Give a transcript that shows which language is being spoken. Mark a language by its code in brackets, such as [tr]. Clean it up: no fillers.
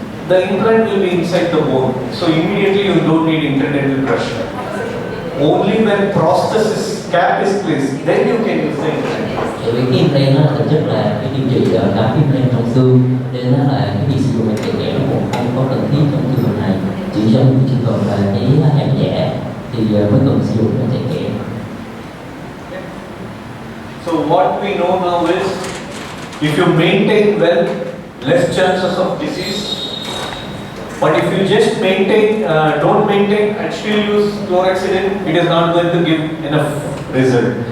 [en] The implant will be inside the bone, so immediately you don't need interdental brush. Only when prosthesis cap is placed, then you can use the implant. [vi] Bởi vì cái implant nó là thực chất là cái điều trị cắm implant trong xương, nên nó là cái việc sử dụng cái kẻ nó cũng không có cần thiết trong trường hợp này. Chỉ trong những trường hợp là cái hàng giả thì mới cần sử dụng cái kẻ. [en] So what we know now is, if you maintain well, less chances of disease. But if you just don't maintain and still use chlorhexidine, it is not going to give enough result.